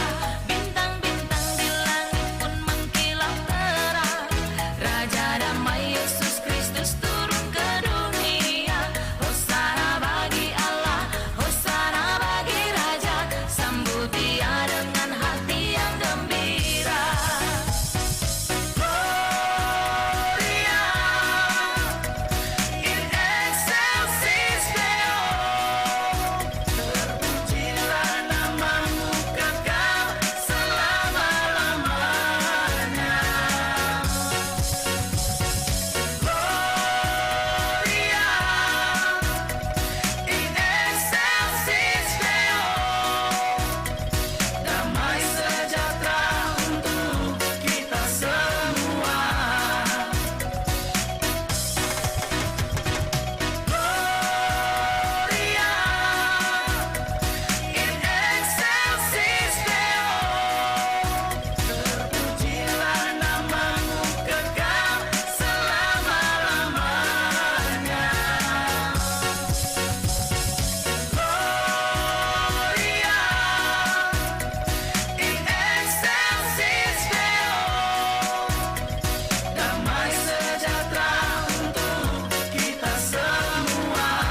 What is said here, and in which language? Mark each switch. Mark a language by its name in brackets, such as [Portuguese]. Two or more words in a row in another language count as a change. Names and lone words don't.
[Indonesian] Bintang-bintang di langit pun mengkilau terang, Raja damai Yesus Kristus turun ke dunia. Hosana bagi Allah, Hosana bagi Raja, sambut Dia dengan hati yang gembira. [Latin] Gloria in excelsis Deo, [Indonesian] terpujilah namamu kekal selama-lamanya. [Latin] Gloria in excelsis Deo, [Indonesian] damai sejahtera untuk kita semua. [Latin] Gloria in excelsis Deo, [Indonesian] terpujilah namamu kekal selama-lamanya. [Latin] Gloria in excelsis Deo, [Indonesian] damai sejahtera untuk kita semua.